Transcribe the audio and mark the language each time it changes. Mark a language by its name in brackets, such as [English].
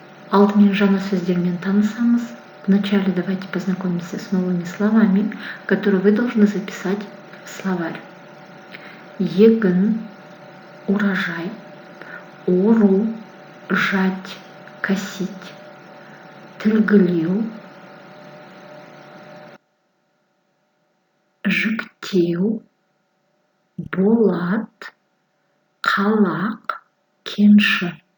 [Kazakh] Алдымен жаңа сөздермен танысамыз. [Russian] Вначале давайте познакомимся с новыми словами, которые вы должны записать в словарь. [Kazakh] Егін – [Russian] урожай, [Kazakh] ору – [Russian] жать, косить, [Kazakh] тілгілеу – жіктеу, болат, қалақ, кенші.